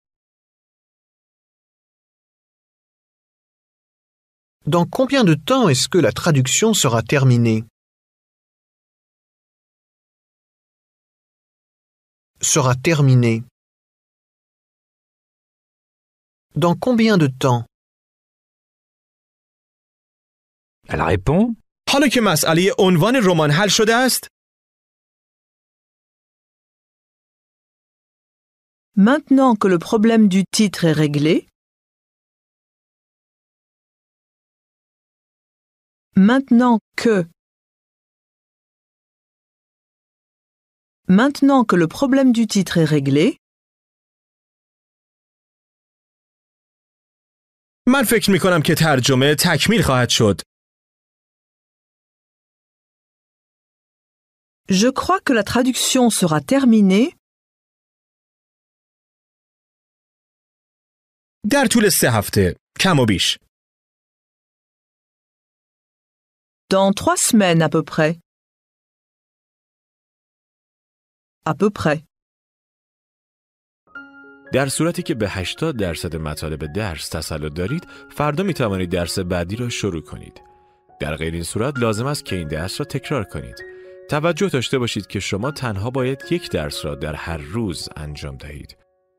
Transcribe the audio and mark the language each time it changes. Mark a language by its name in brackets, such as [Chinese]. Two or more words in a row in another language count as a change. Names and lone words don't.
[French] Dans combien de temps est-ce que la traduction sera terminée? Sera terminée. Dans combien de temps? Elle répond. [Persian] حالا که مسئله عنوان رمان حل شده است، [French] maintenant que le problème du titre est réglé, maintenant que le problème du titre est réglé, [Persian] من فکر می کنم که ترجمه تکمیل خواهد شد. [French] je crois que la traduction sera terminée [Persian] در طول 3 هفته، کم و بیش. [French] dans 3 semaines à peu près. À peu près. [Persian] در صورتی که به 80% مطالب درس تسلط دارید، فردا می توانید درس بعدی را شروع کنید. در غیر این صورت لازم است که این درس را تکرار کنید. توجه داشته باشید که شما تنها باید یک درس را در هر روز انجام دهید.